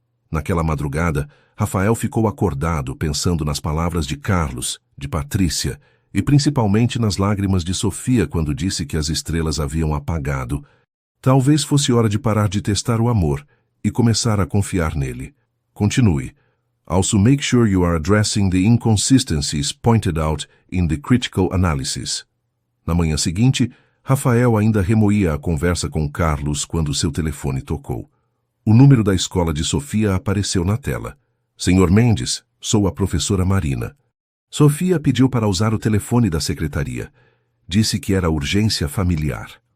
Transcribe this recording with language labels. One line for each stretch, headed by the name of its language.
Portuguese: Naquela madrugada, Rafael ficou acordado pensando nas palavras de Carlos, de Patrícia, e principalmente nas lágrimas de Sofia quando disse que as estrelas haviam apagado. Talvez fosse hora de parar de testar o amor e começar a confiar nele.
English: Continue. Also make sure you are addressing the inconsistencies pointed out in the critical analysis.
Portuguese: Na manhã seguinte, Rafael ainda remoía a conversa com Carlos quando seu telefone tocou. O número da escola de Sofia apareceu na tela. Senhor Mendes, sou a professora Marina. Sofia pediu para usar o telefone da secretaria. Disse que era urgência familiar.